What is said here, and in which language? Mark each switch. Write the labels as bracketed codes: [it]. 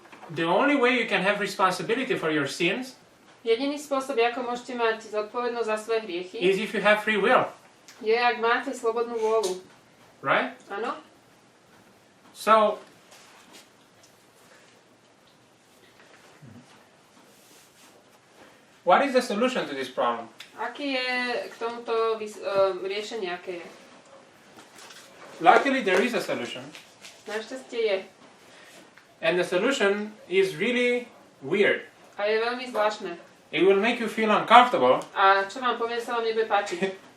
[en] The only way you can have responsibility for your sins [sk] Jediný spôsob, ako môžete mať zodpovednosť za svoje hriechy, [en] is if you have free will, [sk] je, ak máte slobodnú vôľu. [en] right? [sk] Áno? [en] So, what is the solution to this problem? [sk] Aký je k tomuto riešenie, aké je? [en] Luckily, there is a solution. [sk] Našťastie je. [en] And the solution is really weird. [sk] A je veľmi zvláštne. [en] It will make you feel uncomfortable. [sk] A čo vám poviem, sa vám nebude páčiť.